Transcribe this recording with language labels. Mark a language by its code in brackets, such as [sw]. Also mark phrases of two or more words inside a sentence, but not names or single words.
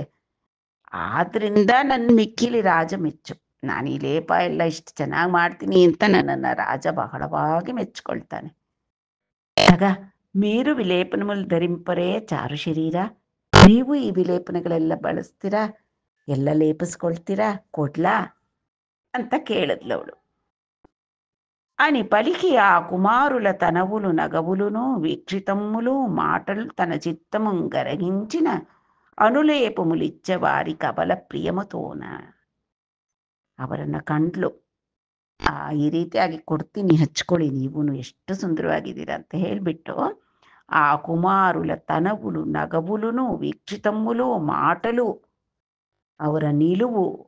[kn] ಆದ್ರಿಂದ ನನ್ನ ಮಿಕ್ಕಿಲಿ ರಾಜ ಮೆಚ್ಚು, ನಾನು ಈ ಲೇಪ ಎಲ್ಲ ಇಷ್ಟು ಚೆನ್ನಾಗಿ ಮಾಡ್ತೀನಿ ಅಂತ ನನ್ನನ್ನು ರಾಜ ಬಹಳವಾಗಿ ಮೆಚ್ಕೊಳ್ತಾನೆ. ಆಗ [te] మీరు విలేపన ముల్ ధరింపరే చారు శరీర, [kn] ನೀವು ಈ ವಿಲೇಪನಗಳೆಲ್ಲ ಬಳಸ್ತೀರಾ, ಎಲ್ಲ ಲೇಪಿಸ್ಕೊಳ್ತೀರಾ, ಕೊಡ್ಲಾ ಅಂತ ಕೇಳಿದ್ಲವಳು. [te] అని పలికి ఆ కుమారుల తనవులు నగవులును వీక్షితమ్ములు మాటలు తన చిత్తము గరగించిన అనులేపములిచ్చ వారి కబల ప్రియమతోన, [kn] ಅವರನ್ನ ಕಂಡ್ಲು. ಈ ರೀತಿಯಾಗಿ ಕೊಡ್ತೀನಿ, ಹಚ್ಕೊಳ್ಳಿ, ನೀವು ಎಷ್ಟು ಸುಂದರವಾಗಿದ್ದೀರಾ ಅಂತ ಹೇಳಿಬಿಟ್ಟು, ಆ [te] కుమారుల తనవులు నగవులును వీక్షితమ్ములు మాటలు, [kn] ಅವರ ನಿಲುವು,